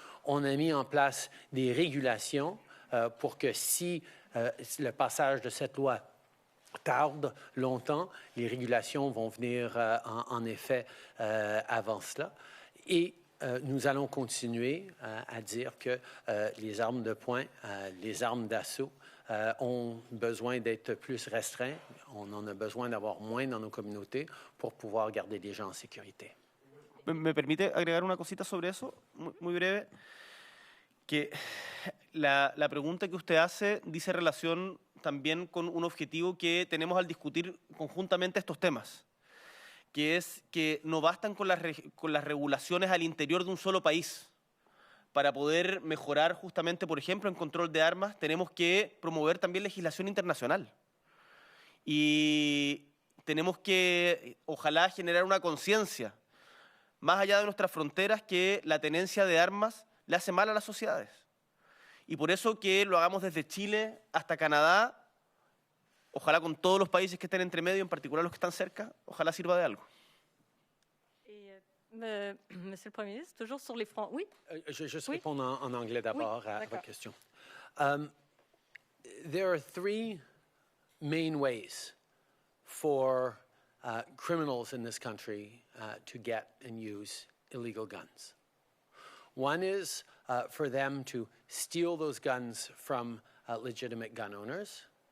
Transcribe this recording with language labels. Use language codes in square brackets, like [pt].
[fr] On a mis en place des régulations pour que si le passage de cette loi tarde longtemps, les régulations vont venir en effet avant cela. Et nous allons continuer à dire que les armes de poing, les armes d'assaut ont besoin d'être plus restreints. On en a besoin d'avoir moins dans nos communautés pour pouvoir garder les gens en sécurité. [es] ¿Me permite agregar una cosita sobre eso? Muy breve. Que la pregunta que usted hace dice relación también con un objetivo que tenemos al discutir conjuntamente estos temas, que es que no bastan con las regulaciones al interior de un solo país. Para poder mejorar justamente, por ejemplo, en control de armas, tenemos que promover también legislación internacional. Y tenemos que, ojalá, generar una conciencia más allá de nuestras fronteras que la tenencia de armas le hace mal a las sociedades. Y por eso que lo hagamos desde Chile hasta Canadá, ojalá con todos los países que estén entre medio, en particular los que están cerca, ojalá sirva de algo. [fr] Monsieur le Premier ministre, toujours sur les fronts. Oui? Je vais juste Oui. répondre en anglais d'abord à d'accord. votre question. [en] There are three main ways for criminals in this country to get and use illegal guns. One is for them to steal those guns from legitimate gun owners.